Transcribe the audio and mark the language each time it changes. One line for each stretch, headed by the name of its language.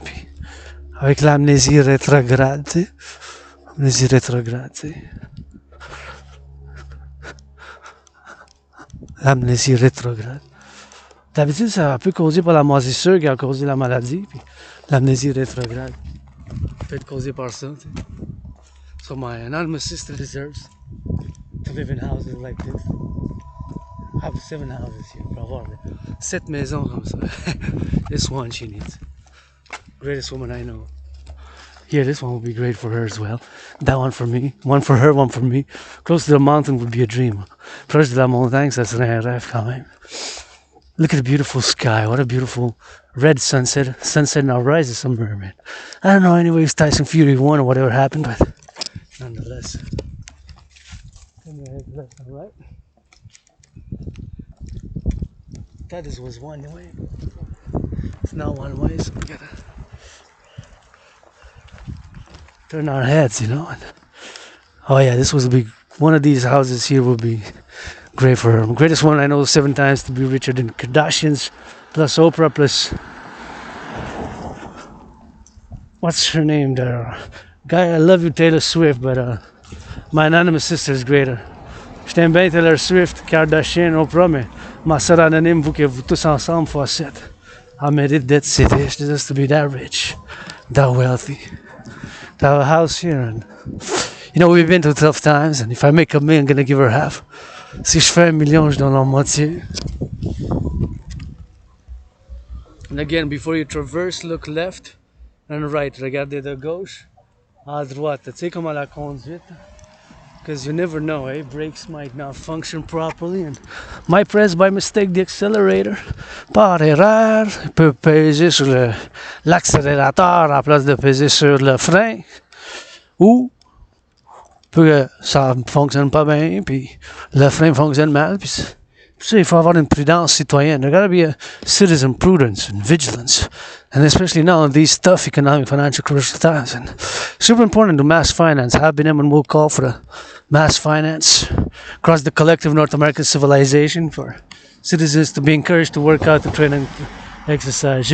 French: Puis, avec l'amnésie rétrograde, tu sais. Amnésie rétrograde, tu sais. L'amnésie rétrograde. D'habitude, ça peut causer par la moisissure qui a causé la maladie, puis l'amnésie rétrograde peut être causée par ça. Tu sais.
English: So my anonymous sister deserves to live in houses like this. I have 7 houses here,
French: pour avoir 7 maisons comme ça.
English: This one she needs. Greatest woman I know. Here, this one will be great for her as well. That one for me. One for her, one for me. Close to the mountain would be a dream.
French: Proche de la montagne, ça serait un rêve quand même.
English: Look at the beautiful sky. What a beautiful red sunset. Sunset now rises somewhere, man. I don't know, anyways, Tyson Fury won or whatever happened, but nonetheless. Turn your head left and right. Thought this was one way. It's not one way, so we gotta turn our heads, you know. And, oh yeah, this was a big one of these houses here would be great for her. Greatest one I know 7 times to be richer than Kardashians, plus Oprah, plus what's her name there? Guy, I love you, Taylor Swift, but my anonymous sister is greater.
French: Je t'aime bien Taylor Swift, Kardashian, Oprah, mais ma soeur anonyme, vous que vous tous ensemble fois 7. I mérite d'être cité.
English: She deserves to be that rich, that wealthy, to have a house here. And you know, we've been through tough times, and if I make $1 million, I'm gonna give her half.
French: Si je fais $1 million, je donne la moitié.
English: And again, before you traverse, look left and right.
French: Regardez de gauche à droite. Tu sais, comme à la conduite.
English: Because you never know, eh? Brakes might not function properly and might press by mistake the accelerator.
French: Par erreur, il peut peser sur l'accélérateur à la place de peser sur le frein. Ou que ça ne fonctionne pas bien, puis le frein fonctionne mal. Puis ça, il faut avoir une prudence citoyenne.
English: There gotta be a citizen prudence and vigilance. And especially now in these tough economic, financial, commercial times. And super important to mass finance. Have been and will call for the mass finance across the collective North American civilization for citizens to be encouraged to work out, to train and exercise.